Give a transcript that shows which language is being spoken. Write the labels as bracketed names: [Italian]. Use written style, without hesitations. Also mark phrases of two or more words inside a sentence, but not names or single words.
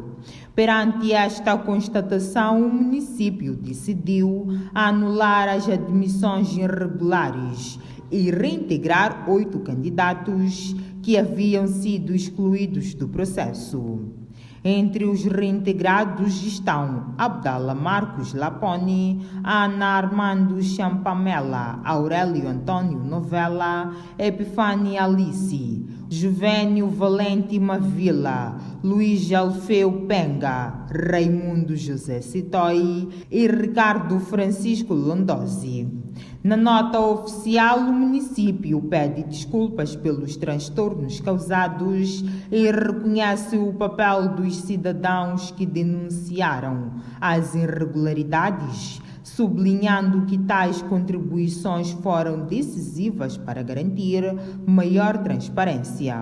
[Portuguese] Perante esta constatação, o município decidiu anular as admissões irregulares e reintegrar 8 candidatos que haviam sido excluídos do processo. Entre os reintegrados estão Abdala Marcos Laponi, Ana Armando Champamela, Aurélio Antônio Novella, Epifânia Alice, Juvénio Valente Mavila, Luís Alfeu Penga, Raimundo José Citói e Ricardo Francisco Londosi. Na nota oficial, o município pede desculpas pelos transtornos causados e reconhece o papel dos cidadãos que denunciaram as irregularidades, sublinhando que tais contribuições foram decisivas para garantir maior transparência.